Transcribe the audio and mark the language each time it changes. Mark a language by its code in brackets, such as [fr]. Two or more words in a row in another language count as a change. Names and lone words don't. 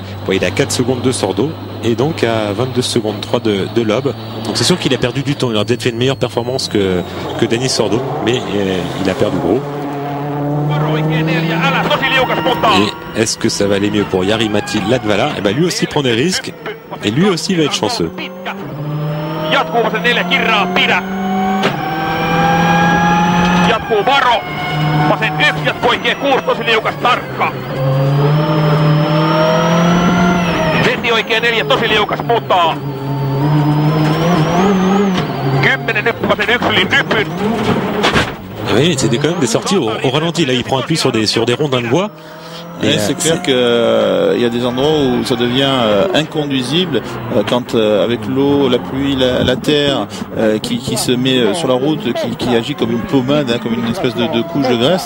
[fr] Bon, il est à 4 secondes de Sordo et donc à 22 secondes 3 de Loeb. Donc c'est sûr qu'il a perdu du temps, il aurait peut-être fait une meilleure performance que Dani Sordo, mais il a perdu gros. Et est-ce que ça va aller mieux pour Jari-Matti Latvala? Et ben lui aussi prend des risques et lui aussi va être chanceux. [fi] Vasen yksi poikien 6 tosi liukas tarkka. Veti oikein 4 tosi liukas mutaa. 10 nyt vasen yksi nypyn. [fr] Oui, c'était quand même des sorties au ralenti. Là, il prend appui sur des rondins de bois. Et c'est clair qu'il y a des endroits où ça devient inconduisible quand avec l'eau, la pluie, la terre qui se met sur la route, qui agit comme une pommade, comme une espèce de couche de graisse.